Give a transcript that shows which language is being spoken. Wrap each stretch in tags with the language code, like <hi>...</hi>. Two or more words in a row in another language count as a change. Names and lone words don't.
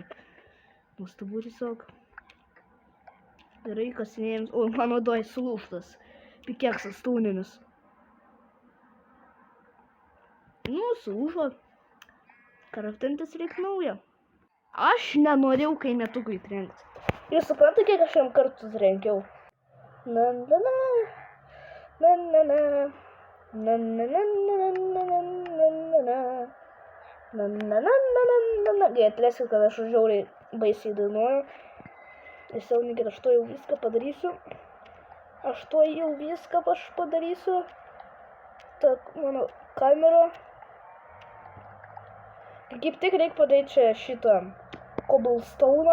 <lt>Nuostabu tiesiog. Gerai, kasinėjams. O, mano doj sulūžtas. Pikeksas tūninis. Nu, sulūžo. Kraftintis reik naujo. Aš nenorėjau kaimėtukui trenkti. Jūs suprantate, kiek aš jam kartus trenkiau? Na na na. Na na na. Na na na na na na na na. Na na na na na na. Atleiskit, kad aš žiauriai baisiai dainuoju. Tiesiog, aš to jau viską padarysiu. Aš tuo jau viską aš padarysiu. Tak, mano kamera. Kaip tik reikia padaryti čia šitą cobblestone.</lt>